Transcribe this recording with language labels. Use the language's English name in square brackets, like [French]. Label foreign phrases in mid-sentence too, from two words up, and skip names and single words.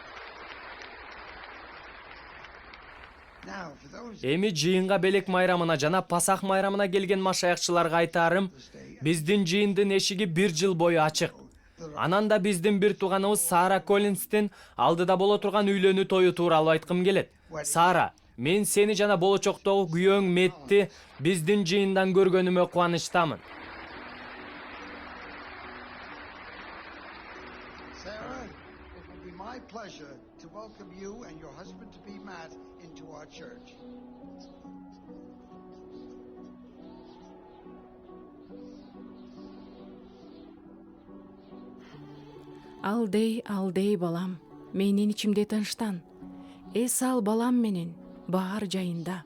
[Kyrgyz] Эми жыйынга белек майрамына жана Пасах майрамына келген машаякчыларга айтаарым, биздин жыйындын эшиги 1 жыл бою ачык. Анан да биздин бир тууганыбыз Сара Коллинстин алдыда боло турган үйлөнүү тою тууралуу айткым келет. Сара, мен сени жана болочоктогу күйөөң Метти биздин жыйындан көргөнүмө кубанычтамын. [English] Sarah, it will be my pleasure to welcome you and your husband-to-be Matt into our church. [Kyrgyz] Алдей балам, менин ичимде тынчтан. Эс ал балам менен, баар жайында.